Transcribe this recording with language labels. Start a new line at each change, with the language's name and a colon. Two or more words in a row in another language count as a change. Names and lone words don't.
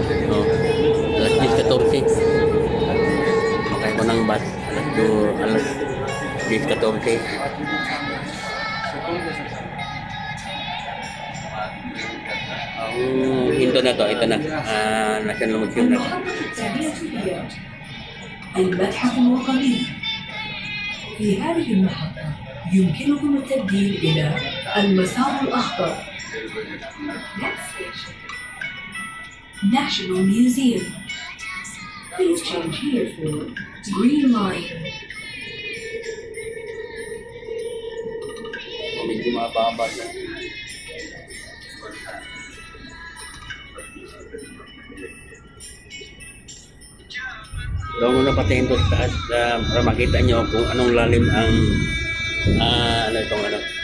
Filipino: Oh. Alas 10:14. Makaya ko ng bus alas 10:14. Ang hinto na to, ito na. National Museum na.
Arabic: المحطة التالية هي المتحف الوطني. في هذه المحطة يمكنكم التبديل إلى المسار الأخضر.
English: Next station National Museum. Please change here for Green Line.
Filipino: Medyo mababa siya. Doon muna patingin to sa taas para makita nyo kung anong lalim ang ano itong ano.